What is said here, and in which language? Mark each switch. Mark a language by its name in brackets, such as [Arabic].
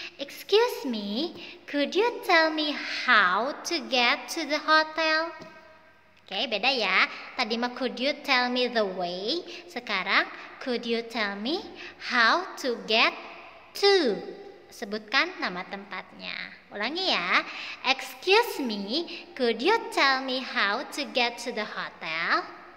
[English] Excuse me, could you tell me how to get to the hotel? [Indonesian] Oke, beda ya. Tadi mah [English] could you tell me the way? Sekarang could you tell me how to get to? [Indonesian] Sebutkan nama tempatnya. Ulangi ya. [English] Excuse me, could you tell me how to get to the hotel?